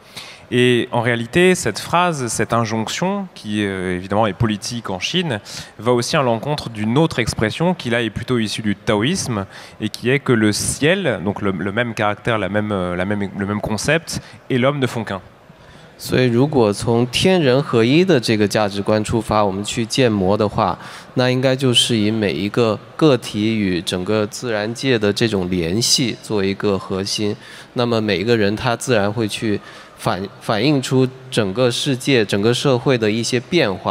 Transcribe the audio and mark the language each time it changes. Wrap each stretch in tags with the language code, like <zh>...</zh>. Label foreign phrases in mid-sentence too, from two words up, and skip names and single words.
<fr>Et en réalité, cette phrase, cette injonction, qui évidemment est politique en Chine, va aussi à l'encontre d'une autre expression qui là est plutôt issue du taoïsme, et qui est que le ciel, donc le même caractère, le même concept, et l'homme ne font qu'un.</fr> <zh>所以，如果从天人合一的这个价值观出发，我们去建模的话，那应该就是以每一个个体与整个自然界的这种联系作为一个核心。那么每一个人他自然会去反映出整个世界、整个社会的一些变化。</zh>